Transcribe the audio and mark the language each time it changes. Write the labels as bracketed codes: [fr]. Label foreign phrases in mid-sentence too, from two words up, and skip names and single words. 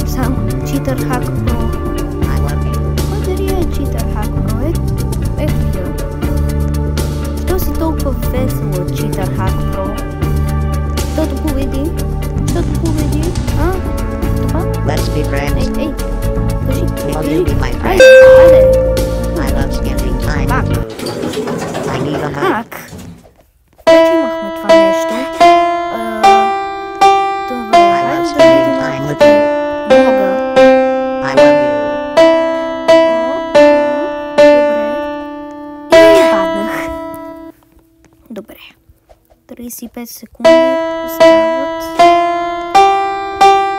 [bg] Сам Cheater Hack Pro. Кой е Cheater Hack Pro? Ето я. Що си толкова весело, Cheater Hack Pro? Щото победи? А? Това? [en] Let's be friends. [bg] Ей. [en] Will you be my friend? I love spending time with you. I need a hug. [bg] Вече имахме това нещо. Добре, [en] I love spending time with you. [bg] мога. [en] I love you. [bg] Добре. И паднах. Добре. 35 секунди остават.